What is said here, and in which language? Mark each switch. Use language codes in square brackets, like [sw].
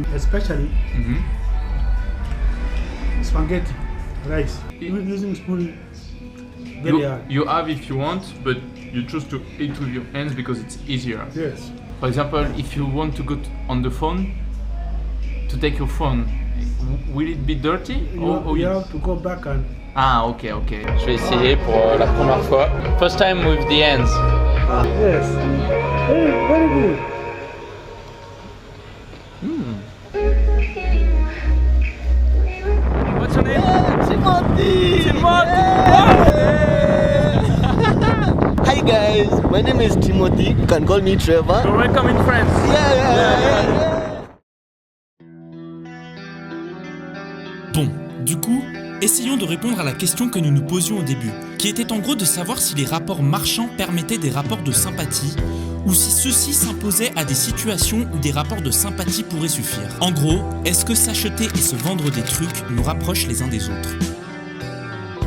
[en] Especially spaghetti, rice. Using spoon very hard. You have if you want, but you choose to eat with your hands because it's easier. Yes. For example, if you want to go on the phone, to take your phone, will it be dirty? You have to go back and... Ah, ok. [fr] Je vais essayer pour la première fois. [en] First time with the hands. Yes. Very good. What's your name? Timothy! Hi guys, my name is Timothy. You can call me Trevor. You're welcome in France. Yeah. [fr] Bon, du coup, essayons de répondre à la question que nous nous posions au début, qui était en gros de savoir si les rapports marchands permettaient des rapports de sympathie, ou si ceux-ci s'imposaient à des situations où des rapports de sympathie pourraient suffire. En gros, est-ce que s'acheter et se vendre des trucs nous rapprochent les uns des autres ?